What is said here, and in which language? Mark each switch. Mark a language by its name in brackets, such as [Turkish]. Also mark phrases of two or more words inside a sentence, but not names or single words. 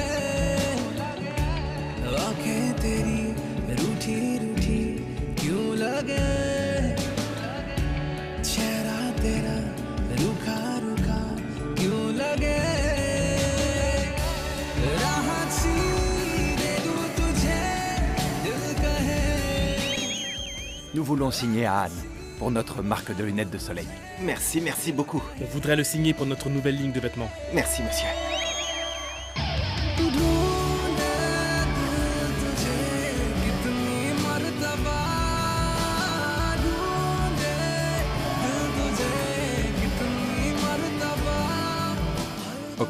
[Hindi] आँखें तेरी रूठी रूठी क्यों लगे, चेहरा तेरा रुखा रुखा क्यों लगे। राहत सी दे दूं तुझे, दिल कहे। [French] Nous voulons signer Ahan pour notre marque de lunettes de soleil. Merci, merci beaucoup. On voudrait le signer pour notre nouvelle ligne de vêtements. Merci, monsieur. Ok.